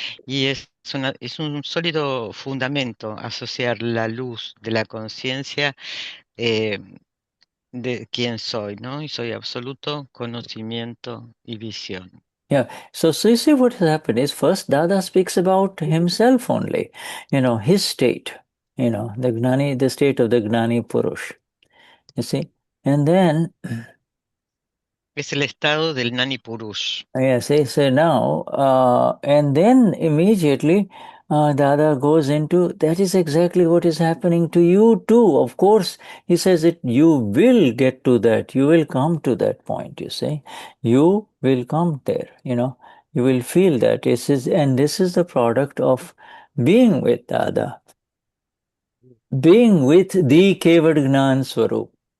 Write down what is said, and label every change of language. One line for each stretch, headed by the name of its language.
Spanish: Y es un sólido fundamento asociar la luz de la conciencia eh, de quién soy, ¿no? Y soy absoluto conocimiento y visión.
English: Yeah. So you see what has happened is first Dada speaks about himself only, his state, the state of the Gnani Purush. You see? And then
Spanish: Es el estado del Gnani Purush.
English: yes, so now, and then immediately Dada goes into that is exactly what is happening to you too. Of course, he says that you will get to that, you will come to that point, you see. You will come there, you will feel that and this is the product of being with Dada, being with the Kevad Gnan Swarup.